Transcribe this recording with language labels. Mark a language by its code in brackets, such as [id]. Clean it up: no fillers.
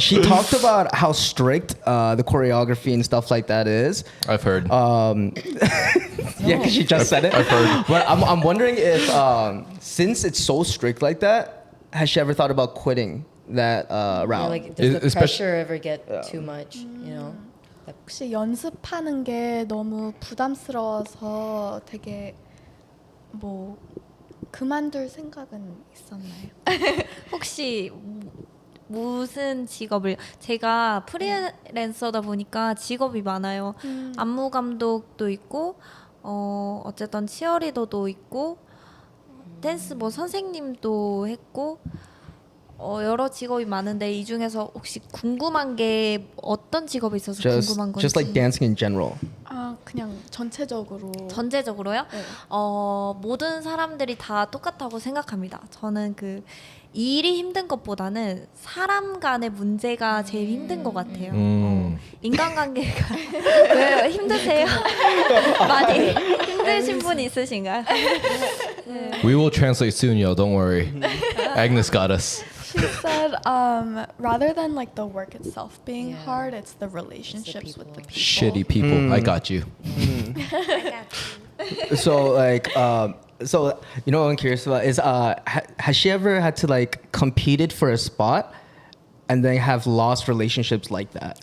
[en] She talked about how strict the choreography and stuff like that is. I've heard. Yeah, because she just said it. I've heard. But I'm wondering if, since it's so strict like that, has she ever thought about quitting that Or route? like, does the Especially- pressure ever get too much? You know. [ko] 혹시 연습하는 게 너무 부담스러워서 되게 뭐 그만둘 생각은 있었나요? 혹시 무슨 직업을 제가 프리랜서다 보니까 직업이 많아요. 안무 감독도 있고 어쨌든 치어리더도 있고 댄스 뭐 선생님도 했고 여러 직업이 많은데 이 중에서 혹시 궁금한 게 어떤 직업에 있어서 궁금한 건지 [en] just like dancing in general. [ko] 그냥 전체적으로. 전체적으로요? 네. 모든 사람들이 다 똑같다고 생각합니다. 저는 그 일이 힘든 것보다는 사람 간의 문제가 제일 힘든 것 같아요. 인간관계가 왜 힘드세요? 많이 힘드신 분 있으신가요? [en] We will translate soon, yo. Don't worry. Agnes got us. She said, rather than like the work itself being hard, it's the relationships with the people. Shitty people. I got you. So like So you know what I'm curious about is has she ever had to like competed for a spot and then have lost relationships like that?